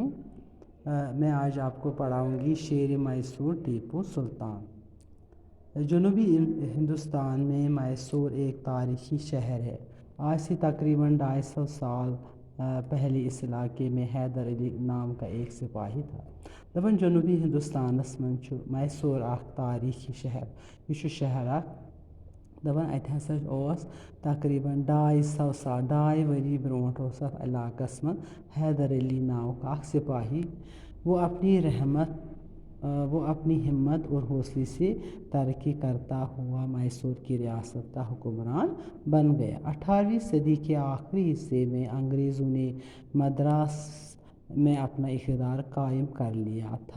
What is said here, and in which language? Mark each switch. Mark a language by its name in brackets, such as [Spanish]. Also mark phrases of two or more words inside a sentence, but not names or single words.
[Urdu] میں آج آپ کو پڑھاؤں گی شیر میسور ٹیپو سلطان. جنوبی ہندوستان میں میسور ایک تاریخی شہر ہے. آج سے تقریباً 250 سال پہلے اس علاقے میں حیدر علی نام کا ایک سپاہی تھا. [Kashmiri] दपन जनूबी हिंदुस्तानस मं मैसूर तारीख़ी शहर। यह शहर दपन अत हसा तकरीबन 250 साल 2 वरी ब्रोट इलाकस मं हैदर अली नाव का सिपाही। [Urdu] وہ اپنی ہمت اور حوصلے سے ترقی کرتا ہوا میسور کی ریاست کا حکمران بن گیا. 18ویں صدی کے آخری حصے میں انگریزوں نے مدراس میں اپنا اقتدار قائم کر لیا تھا.